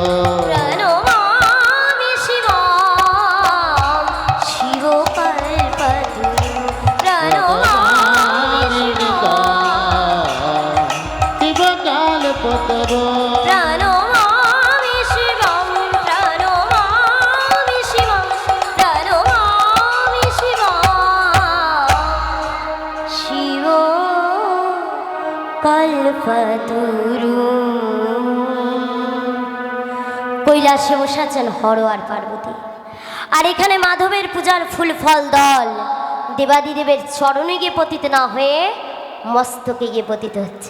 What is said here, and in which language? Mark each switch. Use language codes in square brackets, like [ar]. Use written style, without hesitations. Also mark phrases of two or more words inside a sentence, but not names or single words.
[bn] প্রণমামি শিবাম শিবকল্পতরু প্রণমামি শিবাম শিবকল্পতরু প্রণমামি শিবাম প্রণমামি শিবাম প্রণমামি শিবাম শিব কল্পতরু। কৈলাসে বসে আছেন হর আর পার্বতী, আর এখানে মাধবের পূজার ফুল ফল দল দেবাদিদেবের চরণে গিয়ে পতিত না হয়ে মস্তকে গিয়ে পতিত হচ্ছে।